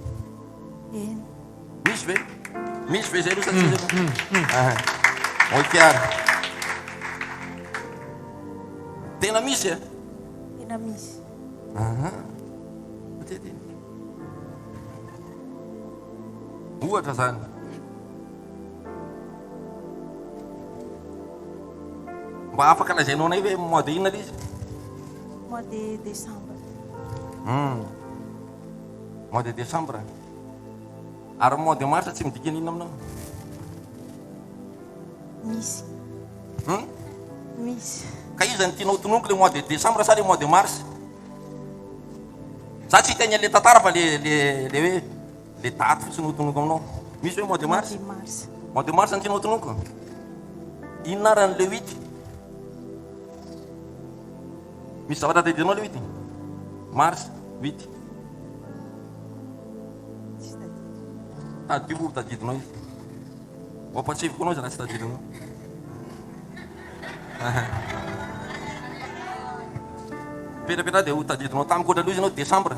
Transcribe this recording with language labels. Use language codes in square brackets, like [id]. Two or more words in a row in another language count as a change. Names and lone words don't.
[mg] Misy ve zay aloha okiara tena misy Tena misy. Matety. 'Ohatra zany mba afaka lazainao anay hoe [fr] mois de [mg] inona le izy? [fr] Mois de décembre. Mois de décembre. [mg] Ary [fr] mois de mars [mg] tsy midika inona aminao? Misy. Misy. Ka io zany tianao tononiko le [fr] mois de décembre [mg] sa le [fr] mois de mars? [mg] Za tsy hitany le tantara fa le hoe le daty fotsiny ho tononiko aminao. Misy hoe [fr] mois de mars? Mois de mars. Mois de mars [mg] ny tianao tononiko? Inona ran'le 8? Misy zavatra tadidinao le 8? Mars 8. Tadio tadidinao izy. Wampatsevy koa anao izy raha tsy tadidinao. Petrapetra dia ho tadidinao tamiko ohatra loha izy anao décembre.